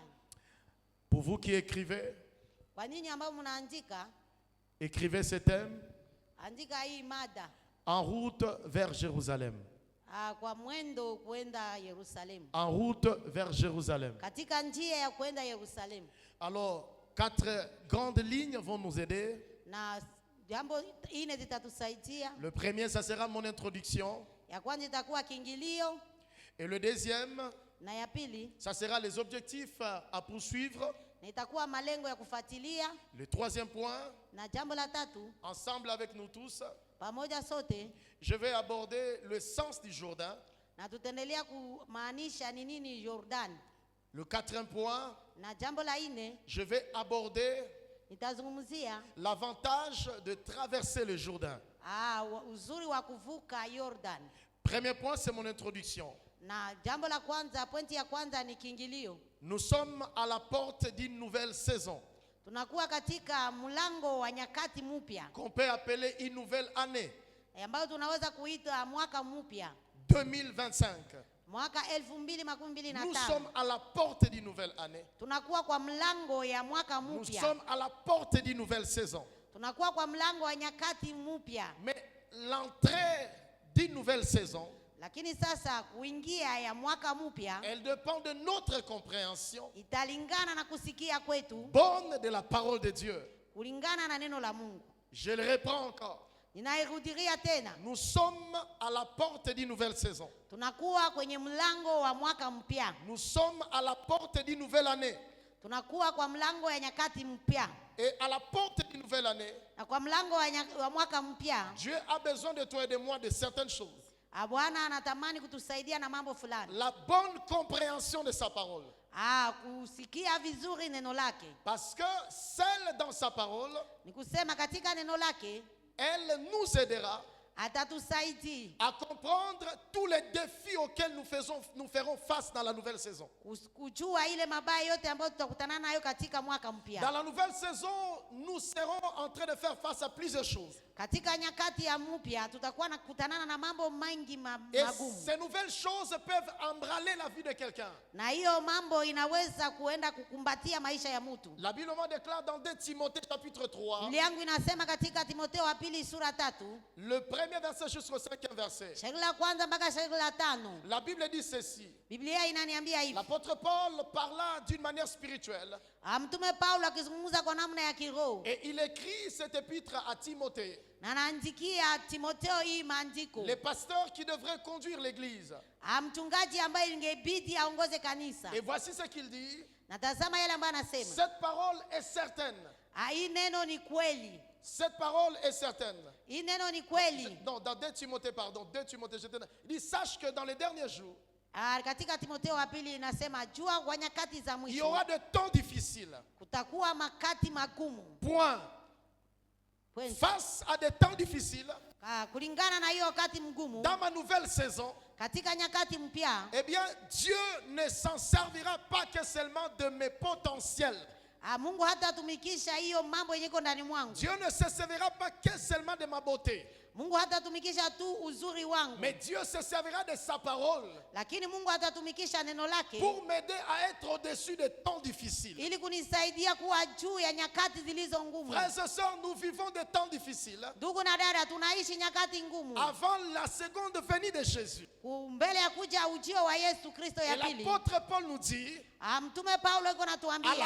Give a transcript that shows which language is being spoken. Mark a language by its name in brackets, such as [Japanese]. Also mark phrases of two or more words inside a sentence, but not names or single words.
[French] Pour vous qui écrivez, écrivez ce thème: en route vers Jérusalem. En route vers Jérusalem. Alors, 4 grandes lignes vont nous aider. [Swahili] na jambo ine zitatusaidia. [French] Le premier, ça sera mon introduction. [Swahili] Ya kwanza itakuwa kiingilio, [French] Et le deuxième, [Swahili] na ya pili [French] ça sera les objectifs à poursuivre. [Swahili] na itakuwa malengo ya kufuatilia, [French] Le troisième point, [Swahili] na jambo la tatu [French] ensemble avec nous tous, [Swahili] pamoja sote [French] je vais aborder le sens du Jourdain. [Swahili] na tutaendelea kumaanisha ni nini Jordan. [French] Le quatrième point, [Swahili] Na jambo la nne [French] je vais aborder [Swahili] nitazungumzia [French] l'avantage de traverser le Jourdain. [Swahili] uzuri wa kuvuka Jordan. [French] Premier point, c'est mon introduction. [Swahili] Na jambo la kwanza, pointi ya kwanza ni kiingilio. [French] Nous sommes à la porte d'une nouvelle saison, [Swahili] Tunakuwa katika mlango wa nyakati mpya [French] qu'on peut appeler une nouvelle année, [Swahili] ambayo tunaweza kuita mwaka mpya, [French] 2025. [Swahili] mwaka [French] Nous [Swahili] 2025. [French] sommes à la porte d'une nouvelle année. [Swahili] Tunakuwa kwa mlango ya mwaka [French] Nous [Swahili] mpya. [French] sommes à la porte d'une nouvelle saison. [Swahili] Tunakuwa kwa mlango wa nyakati mpya. [French] Mais l'entrée d'une nouvelle saison, [Swahili] Lakini sasa kuingia ya mwaka mpya [French] elle dépend de notre compréhension [Swahili] italingana na kusikia kwetu [French] bonne de la parole de Dieu. [Swahili] kulingana na neno la Mungu. [French] Je le reprends encore. [Swahili] Ninairudilia tena. [French] Nous sommes à la porte d'une nouvelle saison. [Swahili] Tunakuwa kwenye mlango wa mwaka mpya. [French] Nous sommes à la porte d'une nouvelle année. [Swahili] Tunakuwa kwa mlango ya nyakati mpya. [French] Et à la porte d'une nouvelle année, [Swahili] Na kwa mlango wa mwaka mpya, [French] Dieu a besoin de toi et de moi de certaines choses. [Swahili] Bwana anatamani kutusaidia na mambo fulani. [French] La bonne compréhension de sa parole. [Swahili] Kusikia vizuri neno lake. [French] Parce que celle dans sa parole, [Swahili] Ni kusema katika neno lake [French] elle nous aidera [Swahili] atatusaidia [French] à comprendre tous les défis auxquels nous ferons face dans la nouvelle saison. [Swahili] kujua ile mabaya yote ambayo tutakutana nayo katika mwaka [French] Dans [Swahili] mpya. [French] la nouvelle saison, nous serons en train de faire face à plusieurs choses. [Swahili] Katika nyakati ya mpya tutakuwa kutanana na mambo mengi [French] Et [Swahili] magumu. [French] ces nouvelles choses peuvent embraler la vie de quelqu'un. [Swahili] Na hiyo mambo inaweza kuenda kukumbatia maisha ya mtu. [French] La Bible me déclare dans 2 Timothée chapitre 3, [Swahili] Biblia yangu inasema katika Timotheo wa pili sura 3, [French] le premier verset jusqu'au 5e verset. [Swahili] shairi la kwanza mpaka shairi la 5. [French] La Bible dit ceci. [Swahili] Biblia inaniambia hivi. [French] L'apôtre Paul parla d'une manière spirituelle [Swahili] Mtume Paulo akizungumza kwa namna ya kiroho. [French] et il écrit cette épître à Timothée, [Swahili] Na anaandikia Timotheo hii maandiko. [French] les pasteurs qui devraient conduire l'église. [Swahili] Mchungaji ambaye ingebidi aongoze kanisa. [French] Et voici ce qu'il dit. [Swahili] Na tazama yale ambayo anasema. [French] Cette parole est certaine. [Swahili] Hii neno ni kweli. [French] Cette parole est certaine. [Swahili] Hii neno ni kweli. [French] Non, dans 2 Timothée, pardon, 2 Timothée, il dit, sache que dans les derniers jours, [Swahili] Katika Timotheo wa pili inasema jua kwa nyakati za [French] il y [Swahili] mwisho [French] aura de temps difficiles. [Swahili] kutakuwa makati magumu. [French] Point. Face à des temps difficiles, [Swahili] Kulingana na hiyo wakati mgumu, [French] dans ma nouvelle saison, [Swahili] katika nyakati mpya, [French] eh bien, Dieu ne s'en servira pas que seulement de mes potentiels. [Swahili] Mungu hatatumikisha hiyo mambo yenye iko ndani mwangu. [French] Dieu ne se servira pas que seulement de ma beauté. [Swahili] Mungu hatatumikisha tu uzuri wangu. [French] Mais Dieu se servira de sa parole [Swahili] Lakini Mungu hatatumikisha neno lake [French] pour m'aider à être au-dessus des temps difficiles. [Swahili] ili kunisaidia kuwa juu ya nyakati zilizo ngumu. [French] Frères et sœurs, nous vivons des temps difficiles [Swahili] Ndugu na dada, tunaishi nyakati ngumu. [French] avant la seconde venue de Jésus. [Swahili] Mbele ya kuja ujio wa Yesu Kristo ya [French] Et [Swahili] pili. [French] l'apôtre Paul nous dit, [Swahili] Mtume Paulo yuko [French] à la [Swahili] natuambia